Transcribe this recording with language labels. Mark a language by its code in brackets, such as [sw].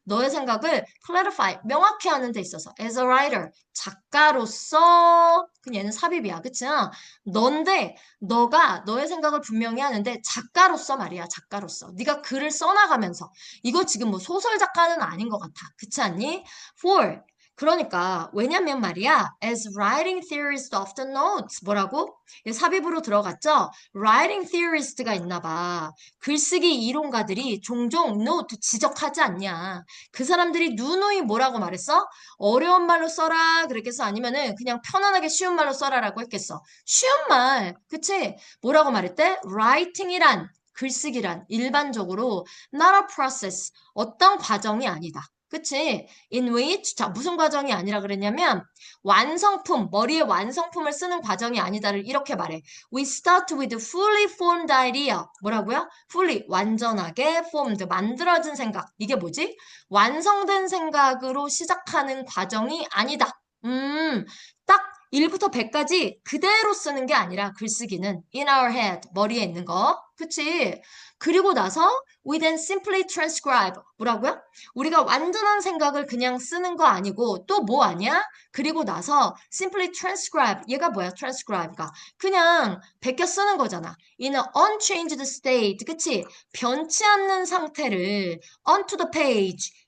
[ko] 너의 생각을 clarify, 명확히 하는 데 있어서 [en] as a writer, [ko] 작가로서 그냥 얘는 삽입이야. 그치? 넌데 너가 너의 생각을 분명히 하는데 작가로서 말이야. 작가로서. 네가 글을 써나가면서 이거 지금 뭐 소설 작가는 아닌 것 같아. 그렇지 않니? For 그러니까 왜냐면 말이야, [en] as writing theorists often note [ko] 뭐라고? 이 삽입으로 들어갔죠? writing theorist가 있나 봐. 글쓰기 이론가들이 종종 note 지적하지 않냐. 그 사람들이 누누이 뭐라고 말했어? 어려운 말로 써라 그랬겠어? 아니면은 그냥 편안하게 쉬운 말로 써라라고 했겠어? 쉬운 말, 그치? 뭐라고 말했대? writing이란 글쓰기란 일반적으로 [en] not a process, [ko] 어떤 과정이 아니다. 그치? [en] In which, [ko] 자, 무슨 과정이 아니라 그랬냐면, 완성품, 머리에 완성품을 쓰는 과정이 아니다를 이렇게 말해. [en] We start with fully formed idea. [ko] 뭐라고요? fully, 완전하게 formed, 만들어진 생각. 이게 뭐지? 완성된 생각으로 시작하는 과정이 아니다. 딱 1부터 100까지 그대로 쓰는 게 아니라 글쓰기는 [en] in our head, [ko] 머리에 있는 거. 그치? 그리고 나서 [en] we then simply transcribe. [ko] 뭐라고요? 우리가 완전한 생각을 그냥 쓰는 거 아니고 또 뭐 아니야? 그리고 나서 [en] simply transcribe. [ko] 얘가 뭐야? transcribe가. 그냥 베껴 쓰는 거잖아. [en] in an unchanged state. [ko] 그치? 변치 않는 상태를 [en] onto the page.